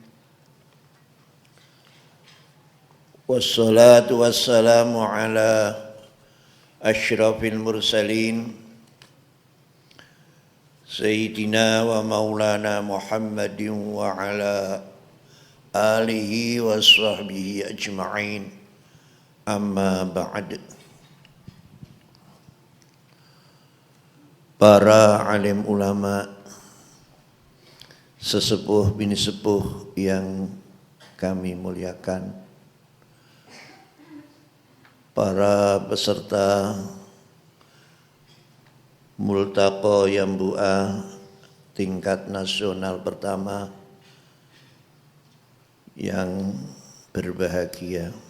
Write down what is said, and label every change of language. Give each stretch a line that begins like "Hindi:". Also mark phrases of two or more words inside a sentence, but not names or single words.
Arabic: والصلاة والسلام على أشرف المرسلين سيدنا ومولانا محمد وعلى آله وصحبه أجمعين. أما بعد.
Indonesian: Para alim ulama, sesepuh bini sepuh yang kami muliakan, para peserta Multaqa Yambu'a tingkat nasional pertama yang berbahagia.